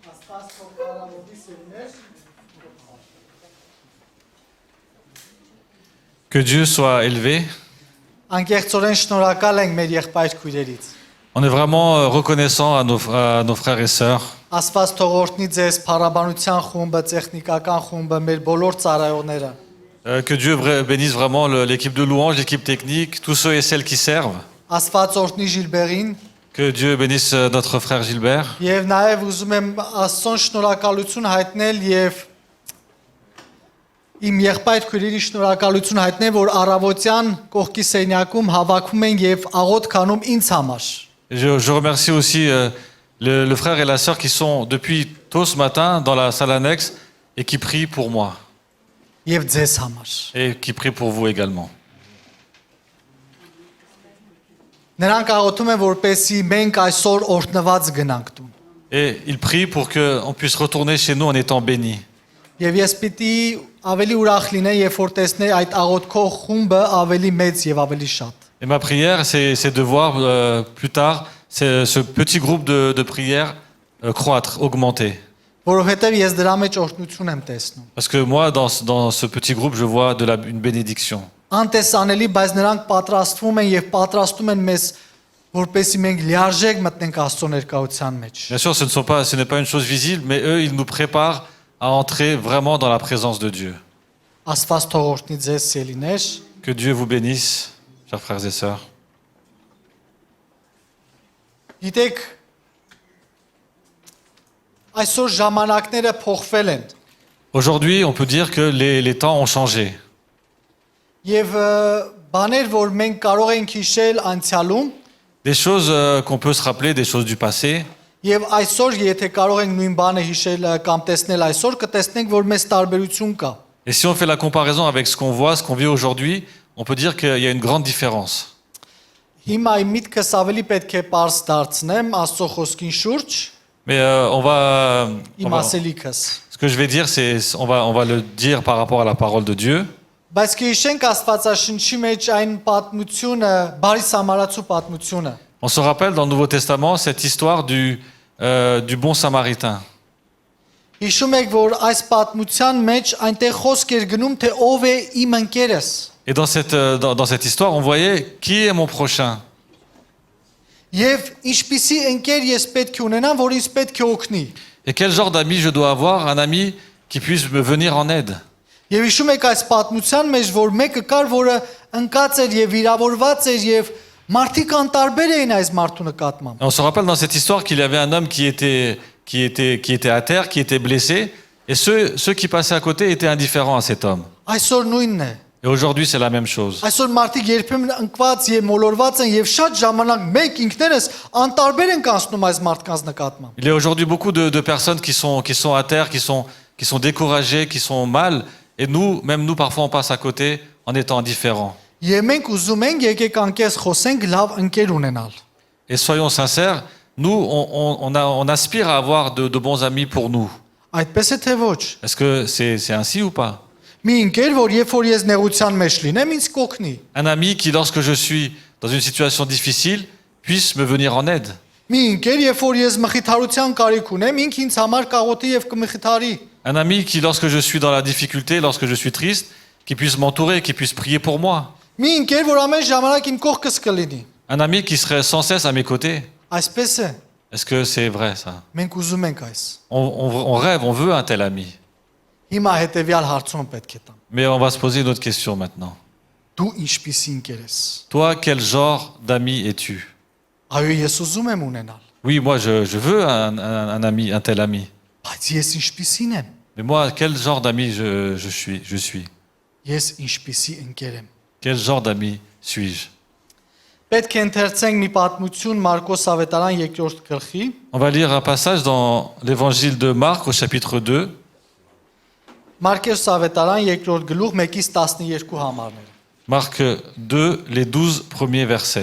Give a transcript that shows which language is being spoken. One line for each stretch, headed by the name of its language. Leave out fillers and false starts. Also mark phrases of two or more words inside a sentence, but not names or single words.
French: Que Dieu soit élevé.
Armenian: Անկեղծորեն շնորհակալ ենք մեր եղբայր քույրերից։
French: On est vraiment reconnaissant à nos frères et sœurs.
Armenian: Աստված թող օրհնի ձեզ փառաբանության խումբը, տեխնիկական խումբը, մեր բոլոր ծառայողները։
French: Que Dieu bénisse vraiment l'équipe de louange, l'équipe technique, tous ceux et celles qui servent.
Armenian: Աստված օրհնի Ժիլբերին
French: Que Dieu bénisse notre frère Gilbert.
Armenian: եւ նաեւ ուզում եմ Աստծուն շնորհակալություն հայտնել եւ իմ եղբայր քույրերի շնորհակալություն հայտնել, որ առավոտյան կողքի սենյակում հավաքում են եւ աղոթ քանում ինձ համար։
French: Je remercie aussi le frère et la sœur qui sont depuis tôt ce matin dans la salle annexe et qui prient pour moi.
Armenian: Եվ ձեզ համար։
French: Et qui prient pour vous également.
Armenian: Նրանք աղոթում են, որպեսզի մենք այսօր օրհնված գնանք տուն։
French: Et ils prient pour qu'on puisse retourner chez nous en étant bénis.
Armenian: Եւ ես պիտի ավելի ուրախ լինեի, երբ որ տեսնեի այդ աղոթքող խումբը ավելի մեծ եւ ավելի շատ։
French: Et ma prière, c'est de voir plus tard ce petit groupe de prière croître, augmenter.
Armenian: Որովհետեւ ես դրա մեջ օրհնություն եմ տեսնում։
French: Parce que moi, dans ce petit groupe, je vois une bénédiction.
Armenian: Անտեսանելի, բայց նրանք պատրաստվում են եւ պատրաստում են մեզ, որպեսզի մենք լիարժեք մտնենք Աստծո ներկայության մեջ։
French: Bien sûr, ce n'est pas une chose visible, mais eux, ils nous préparent à entrer vraiment dans la présence de Dieu.
Armenian: Աստված թող օրհնի ձեզ սիրելիներ։
French: Que Dieu vous bénisse, chers frères et sœurs.
Armenian: Գիտեք, այսօր ժամանակները փոխվել են։
French: Aujourd'hui, on peut dire que les temps ont changé.
Armenian: Եվ բաներ, որ մենք կարող ենք հիշել անցյալում,
French: Des choses qu'on peut se rappeler, des choses du passé.
Armenian: եւ այսօր եթե կարող ենք նույն բանը հիշել կամ տեսնել այսօր, կտեսնենք, որ մեծ տարբերություն կա։
French: Et si on fait la comparaison avec ce qu'on voit, ce qu'on vit aujourd'hui, on peut dire qu'il y a une grande différence.
Armenian: Հիմա իմ միտքս ավելի պետք է པարզ դարձնեմ Աստծո խոսքին շուրջ,
French: Mais on va,
Armenian: իմ ասելիքս։
French: ce que je vais dire, on va le dire par rapport à la parole de Dieu.
Armenian: Բայց կհիշենք Աստվածաշնչի մեջ այն պատմությունը, բարի սամարացու պատմությունը։
French: On se rappelle dans le Nouveau Testament cette histoire du bon Samaritain.
Armenian: Հիշում եք, որ այս պատմության մեջ այնտեղ խոսք էր գնում, թե ով է իմ ընկերս։
French: Et dans cette histoire, on voyait qui est mon prochain.
Armenian: Եվ ինչպիսի ընկեր ես պետք է ունենամ, որ ինձ պետք է օգնի։
French: Et quel genre d'ami je dois avoir, un ami qui puisse me venir en aide.
Armenian: Եվ հիշում եք այս պատմության մեջ, որ մեկը կար, որը ընկած էր եւ վիրավորված էր եւ մարդիկ անտարբեր էին այս մարդու նկատմամբ։
French: On se rappelle dans cette histoire qu'il y avait un homme qui était à terre, qui était blessé, et ceux qui passaient à côté étaient indifférents à cet homme.
Armenian: Այսօր նույնն է։
French: Et aujourd'hui, c'est la même chose.
Armenian: Այսօր մարդիկ երբեմն ընկված եւ մոլորված են եւ շատ ժամանակ մենք ինքներս անտարբեր ենք անցնում այս մարդկանց նկատմամբ։
French: Il y a aujourd'hui beaucoup de personnes qui sont à terre, qui sont découragées, qui sont mal, et même nous, parfois, on passe à côté en étant indifférents.
Armenian: Եվ մենք ուզում ենք եկեք անկես խոսենք լավ ընկեր ունենալ։
French: Et soyons sincères, nous, on aspire à avoir de bons amis pour nous.
Armenian: Այդպես է թե ոչ։
French: Est-ce que c'est ainsi ou pas?
Armenian: Մի ընկեր, որ երբ որ ես նեղության մեջ լինեմ, ինձ կօգնի։
French: Un ami qui, lorsque je suis dans une situation difficile, puisse me venir en aide.
Armenian: Մի ընկեր, երբ որ ես մխիթարության կարիք ունեմ, ինք ինձ համար կաղոթի եւ կմխիթարի։
French: Un ami qui, lorsque je suis dans la difficulté, lorsque je suis triste, qui puisse m'entourer, qui puisse prier pour moi.
Armenian: Մի ընկեր, որ ամեն ժամանակ իմ կողքս կլինի։
French: Un ami qui serait sans cesse à mes côtés.
Armenian: Այսպես է։
French: Est-ce que c'est vrai ça?
Armenian: Մենք ուզում ենք այս։
French: On rêve, on veut un tel ami.
Armenian: Հիմա հետեւյալ հարցում պետք է տամ։
French: Mais on va se poser une autre question maintenant.
Armenian: Դու ինչպիսի ընկեր ես։
French: Toi, quel genre d'ami es-tu?
Armenian: Այո, ես ուզում եմ ունենալ։
French: Oui, moi je veux un ami, un tel ami.
Armenian: Բայց ես ինչպիսին եմ։
French: Mais moi, quel genre d'ami je suis?
Armenian: Ես ինչպիսի ընկեր եմ։
French: Quel genre d'ami suis-je?
Armenian: Պետք է ընթերցենք մի պատմություն Մարկոս ավետարան 2-րդ գլխի։
French: On va lire un passage dans l'évangile de Marc au chapitre 2.
Armenian: Մարկոս ավետարան 2-րդ գլուխ 1-ից 12 համարներ։
French: Marc 2, les 12 premiers versets.